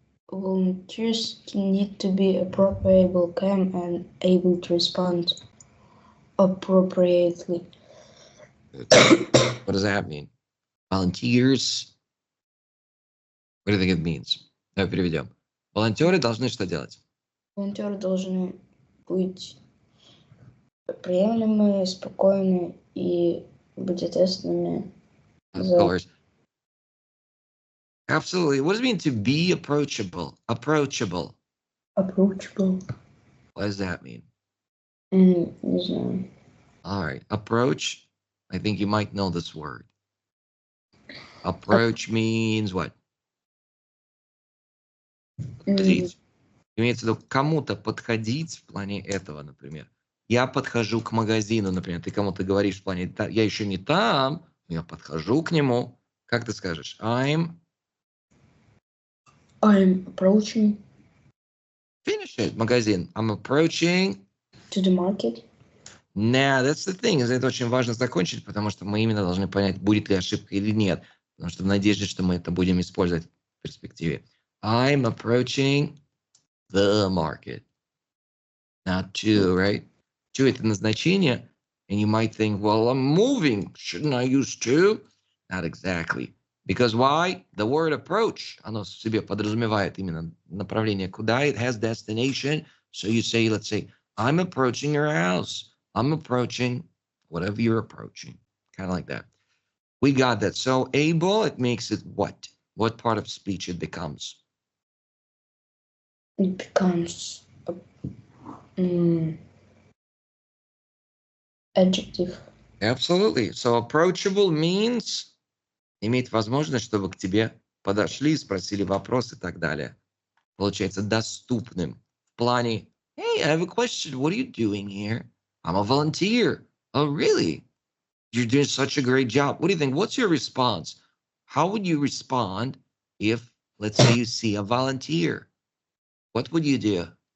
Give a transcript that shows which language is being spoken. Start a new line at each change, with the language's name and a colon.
English: Volunteers need to be appropriable, calm, and able to respond appropriately. What does that mean? Volunteers. What do you think it means?
Russian: Давай переведем. Волонтеры должны что делать? Волонтеры должны быть приемлемы, спокойны и быть ответственными.
English: Of course. Absolutely. What does it mean to be approachable? Approachable. Approachable. What does that mean?
Russian: Не знаю.
English: All right. Approach. I think you might know this word. Approach means what?
Russian: Подходить. Имеется в виду кому-то подходить в плане этого, например. Я подхожу к магазину, например. Ты кому-то говоришь в плане, я еще не там, но я подхожу к нему. Как ты скажешь? I'm
English: approaching. Finish it. Магазин. I'm approaching. To the market.
Russian: Nah, that's the thing. Это очень важно закончить, потому что мы именно должны понять, будет ли ошибка или нет. Потому что в надежде, что мы это будем использовать в перспективе.
English: I'm approaching the market. Not to, right?
Russian: To это назначение.
English: And you might think, well, I'm moving. Shouldn't I use to? Not exactly. Because why?
Russian: The word approach, оно в себе подразумевает именно направление куда.
English: It has destination. So you say, let's say, I'm approaching your house. I'm approaching whatever you're approaching. Kind of like that. We got that. So able, it makes it what? What part of speech it becomes? It becomes adjective. Absolutely.
Russian: So approachable means иметь возможность, чтобы к тебе подошли, спросили вопрос и так далее. Получается доступным.
English: В плане, hey, I have a question. What are you doing here? I'm a volunteer. Oh, really? You're doing such a great job. What do you think? What's your response? How would you respond if, let's say, you see a volunteer? What would you do?